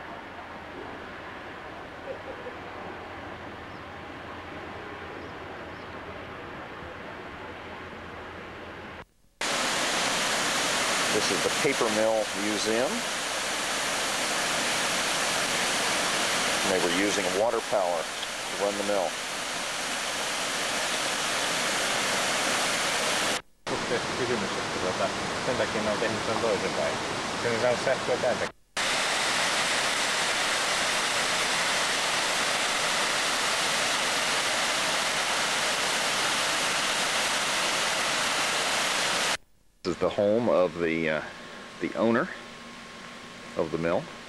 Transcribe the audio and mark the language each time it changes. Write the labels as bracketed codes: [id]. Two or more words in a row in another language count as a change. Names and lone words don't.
[en] This is the Paper Mill Museum. And they were using water power to run the mill. [fi] Sen takia ne on tehnyt sen toisinpäin. Sen saa sähköä täältä. [en] This is the home of the owner of the mill.